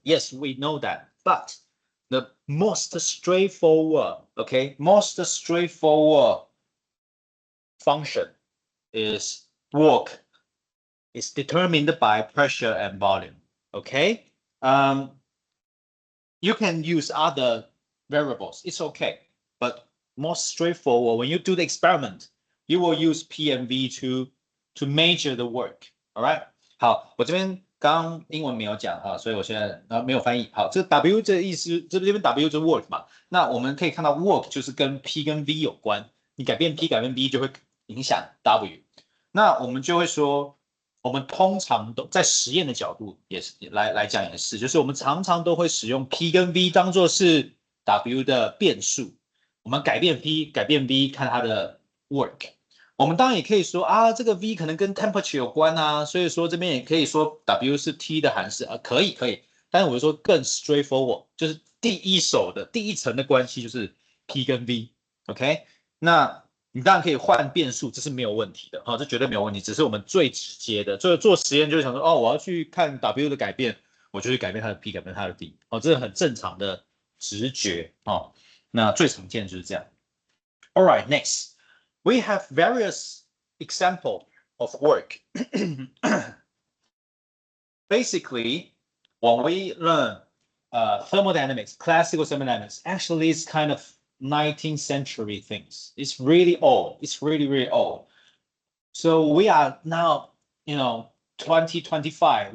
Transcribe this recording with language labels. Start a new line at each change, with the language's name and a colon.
English: Yes, we know that, but the most straightforward, most straightforward function is work is determined by pressure and volume. Okay, you can use other variables. It's okay, but more straightforward. When you do the experiment, you will use P and V to measure the work. All right.
Chinese: 好，我这边刚英文没有讲哈，所以我现在没有翻译。好，这 W 这意思，这边 W 就是 work 嘛。那我们可以看到 work 就是跟 P 跟 V 有关，你改变 P 改变 V 就会影响 W。那我们就会说，我们通常都在实验的角度也是来讲也是，就是我们常常都会使用 P 跟 V 当做是 W 的变数，我们改变 P 改变 V 看它的 work。我们当然也可以说啊，这个 V 可能跟 temperature 有关啊，所以说这边也可以说 W 是 T 的函式啊，可以，但是我就说更 straightforward， 就是第一层的关系就是 P 跟 V，OK， 那你当然可以换变数，这是没有问题的啊，这绝对没有问题，只是我们最直接的做实验就是想说，哦，我要去看 W 的改变，我就去改变它的 P， 改变它的 V， 哦，这是很正常的直觉哦，那最常见就是这样。
English: All right, next. We have various examples of work. Basically, when we learn thermodynamics, classical thermodynamics, actually it's kind of 19th century things. It's really old. It's really, really old. So we are now, 2025.